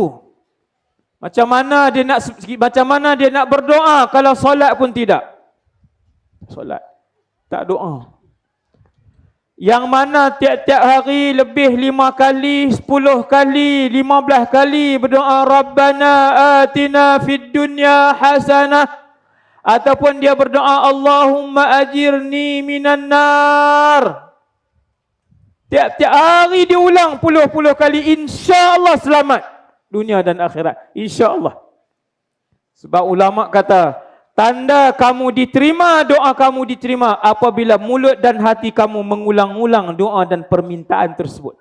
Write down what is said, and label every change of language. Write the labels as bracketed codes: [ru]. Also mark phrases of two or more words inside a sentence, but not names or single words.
[ms] Macam mana dia nak berdoa kalau solat pun tidak? Solat, tak doa. Yang mana tiap-tiap hari lebih 5 kali, 10 kali, 15 kali berdoa [ar] ربنا آتنا في الدنيا حسنة, [ms] ataupun dia berdoa [ar] اللهم أجرني من النار. [ms] Tiap-tiap hari diulang puluh-puluh kali, [ar] إن شاء الله [ms] selamat dunia dan akhirat, [ar] إن شاء الله. [ms] Sebab ulama kata, tanda kamu diterima, doa kamu diterima apabila mulut dan hati kamu mengulang-ulang doa dan permintaan tersebut.